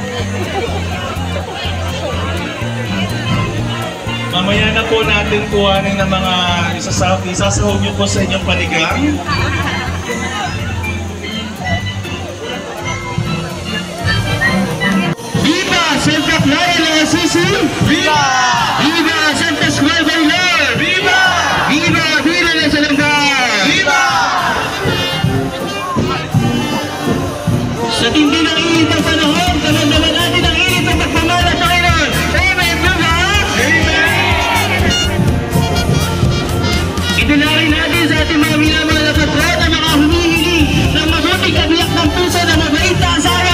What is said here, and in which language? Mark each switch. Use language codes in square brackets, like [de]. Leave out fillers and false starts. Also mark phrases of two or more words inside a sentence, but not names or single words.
[tl] Mamaya na po natin kuhanin ng mga isasahog nyo po sa inyong panigang. Viva Santa Clara ng Assisi! Viva! Viva San Pascual del Lord! Viva! Viva! Viva de San Ambao! Viva! Sa tindi ng init ng panahon, damang-dama natin ang init ng pagmamahal ng Panginoon. Amen! Diba? Amen! Idulangin natin sa ating mga minamahal na kapatid na mga humihingi ng mabuting kabiyak ng puso na mabait na asawa.